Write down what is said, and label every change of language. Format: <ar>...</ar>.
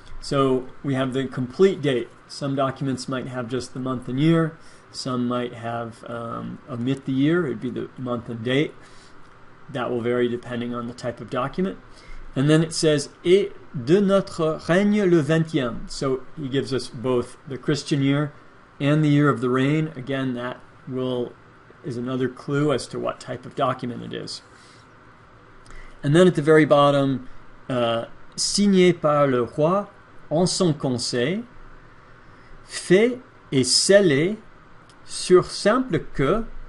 <en>So we have the complete date. Some documents might have just the month and year. Some might have omit the year. It'd be the month and date. That will vary depending on the type of document. And then it says,</en> <fr>et de notre règne le 20e.</fr> <en>So he gives us both the Christian year and the year of the reign. Again, that is another clue as to what type of document it is. And then at the very bottom,</en> <fr>signé par le roi en son conseil, fait et scellé sur simple que.</fr>